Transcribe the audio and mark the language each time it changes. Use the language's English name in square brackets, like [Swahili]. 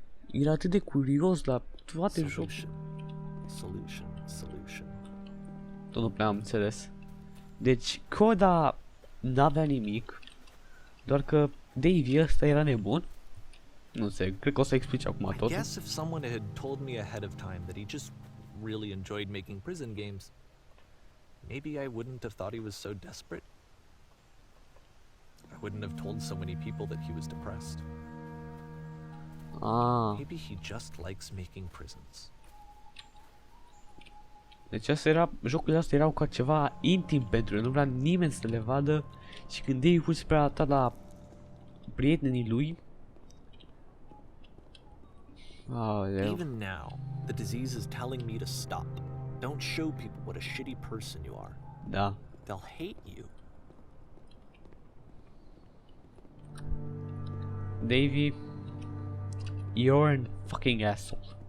[Romanian] Era atât de curios la toate jocurile. [English] Solution. [Romanian] Tot nu prea am înțeles. Deci, Coda n-avea nimic. Doar că Davey ăsta era nebun. Nu înțeleg, cred că o să explici acum totul. [English] I guess if someone had told me ahead of time that he just really enjoyed making prison games, maybe I wouldn't have thought he was so desperate. I wouldn't have told so many people that he was depressed. Ah. Maybe he just likes making prisons. [Romanian] Deci asta era, jocurile astea erau ca ceva intim pentru el, nu vrea nimeni să le vadă. Și când Dave pur și simplu la prietenii lui. [English] Even now, the disease is telling me to stop. Don't show people what a shitty person you are. [Romanian] Da. [English] They'll hate you. Davey, you're an fucking asshole.